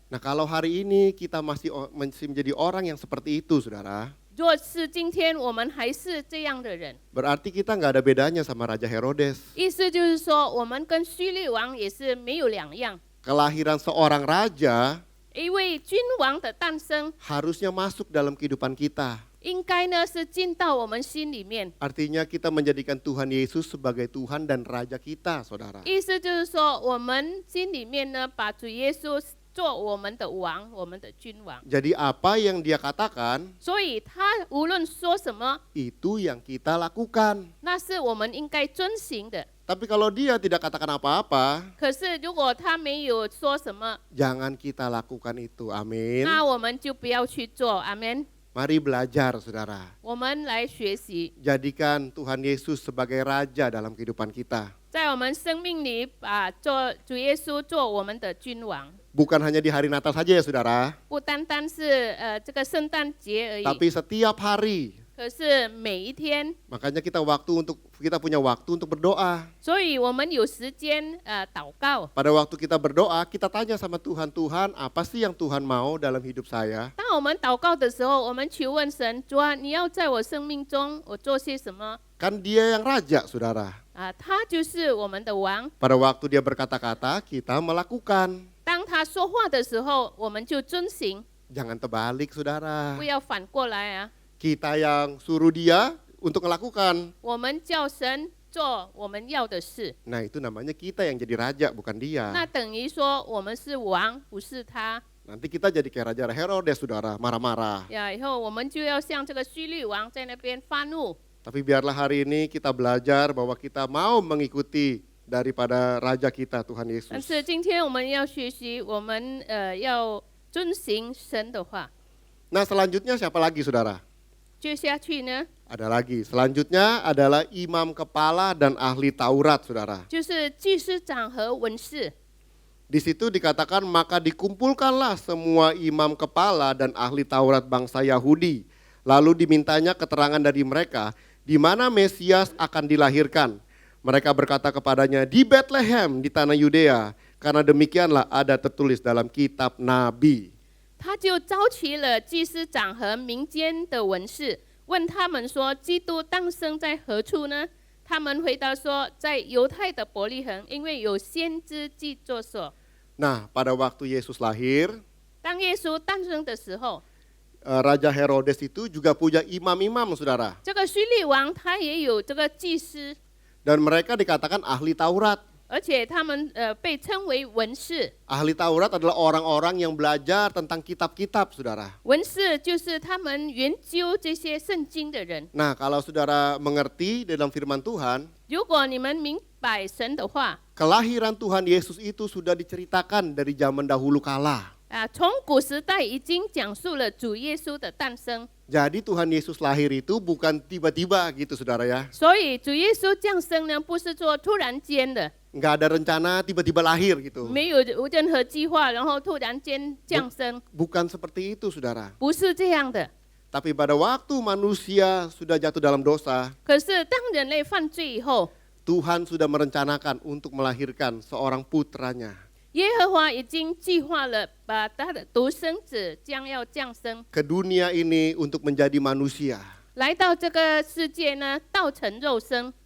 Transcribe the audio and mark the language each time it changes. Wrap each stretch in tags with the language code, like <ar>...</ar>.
<id>Nah, kalau hari ini kita masih menjadi orang yang seperti itu, saudara,</id> <zh>若是今天我们还是这样的人，</zh> <id>berarti kita nggak ada bedanya sama Raja Herodes.</id> <zh>意思就是说，我们跟希律王也是没有两样。</zh> <id>Kelahiran seorang raja</id> <zh>一位君王的诞生，</zh> <id>harusnya masuk dalam kehidupan kita.</id> <zh>应该呢是进到我们心里面。</zh> <id>Artinya kita menjadikan Tuhan Yesus sebagai Tuhan dan Raja kita, saudara.</id> <zh>意思就是说，我们心里面呢，把主耶稣做我们的王，我们的君王。</zh> <id>Jadi apa yang dia katakan,</id> <zh>所以他无论说什么，</zh> <id>itu yang kita lakukan.</id> <zh>那是我们应该遵行的。</zh> <id>Tapi kalau dia tidak katakan apa-apa,</id> <zh>可是如果他没有说什么，</zh> <id>jangan kita lakukan itu. Amin.</id> <zh>那我们就不要去做。阿门。</zh> <id>Mari belajar, saudara.</id> <zh>我们来学习，</zh> <id>Jadikan Tuhan Yesus sebagai Raja dalam kehidupan kita.</id> <zh>在我们生命里把主耶稣做我们的君王，</zh> <id>Bukan hanya di hari Natal saja ya, saudara.</id> <zh>不单单是这个圣诞节而已，</zh> <id>Tapi setiap hari.</id> <zh>可是每一天，</zh> <id>Makanya kita punya waktu untuk berdoa.</id> <zh>所以我们有时间祷告。</zh> <id>Pada waktu kita berdoa, kita tanya sama Tuhan, Tuhan apa sih yang Tuhan mau dalam hidup saya?</id> <zh>当我们祷告的时候，我们求问神，主啊，你要在我生命中我做些什么？</zh> <id>Kan dia yang raja, saudara.</id> <zh>他就是我们的王。</zh> <id>Pada waktu dia berkata-kata, kita melakukan.</id> <zh>当他说话的时候，我们就遵行，</zh> <id>Jangan terbalik, saudara.</id> <zh>不要反过来啊！</zh> <id>Kita yang suruh dia untuk melakukan.</id> <zh>我们叫神做我们要的事，</zh> <id>Nah, itu namanya kita yang jadi raja, bukan</id> <zh>那</zh> <id>dia.</id> <zh>等于说我们是王，不是他。</zh> <id>Nanti kita jadi kayak Raja Herodes, saudara, marah-marah.</id> <zh>以后我们就要像这个希律王在那边发怒。</zh> <id>Tapi biarlah hari ini kita belajar bahwa kita mau mengikuti daripada Raja kita, Tuhan</id> <zh>但</zh> <id>Yesus.</id> <zh>是今天我们要学习，我们要遵行神的话。</zh> <id>Nah, selanjutnya siapa lagi, saudara?</id> <zh>接下去呢，</zh> <id>Ada lagi. Selanjutnya adalah imam kepala dan ahli Taurat, saudara.</id> <zh>就是祭司长和文士。</zh> <id>Di situ dikatakan, maka dikumpulkanlah semua imam kepala dan ahli Taurat bangsa Yahudi. Lalu dimintanya keterangan dari mereka, di mana Mesias akan dilahirkan. Mereka berkata kepadanya, di Bethlehem di tanah Yudea, karena demikianlah ada tertulis dalam kitab Nabi.</id> <zh>他就召集了祭司长和民间的文士，问他们说：“基督诞生在何处呢？” 他们回答说：“在犹太的伯利恒，因为有先知记作说。”</zh> <id>Nah, pada waktu Yesus lahir,</id> <zh>当耶稣诞生的时候，</zh> <id>Raja Herodes itu juga punya imam-imam, saudara.</id> <zh>这个叙利王他也有这个祭司，</zh> <id>Dan mereka dikatakan ahli Taurat.</id> <zh>而且他们被称为文士。</zh> <id>Ahli Taurat adalah orang-orang yang belajar tentang kitab-kitab, saudara.</id> <zh>文士就是他们研究这些圣经的人。</zh> <id>Nah, kalau saudara mengerti dalam firman Tuhan,</id> <zh>如果你们明白神的话，</zh> <id>kelahiran Tuhan Yesus itu sudah diceritakan dari zaman dahulu kala.</id> <zh>从古时代已经讲述了主耶稣的诞生。</zh> <id>Jadi Tuhan Yesus lahir itu bukan tiba-tiba gitu, saudara ya.</id> <zh>所以主耶稣降生呢，不是说突然间的，</zh> <id>Nggak ada rencana tiba-tiba lahir gitu.</id> <zh>没有任何计划，然后突然间降生，</zh> <id>Bukan seperti itu, saudara.</id> <zh>不是这样的。</zh> <id>Tapi pada waktu manusia sudah jatuh dalam dosa,</id> <zh>可是当人类犯罪以后，</zh> <id>Tuhan sudah merencanakan untuk melahirkan seorang putranya</id> <zh>耶和华已经计划了，把他的独生子将要降生，</zh> <id>ke dunia ini untuk menjadi manusia</id> <zh>来到这个世界呢，道成肉身，</zh>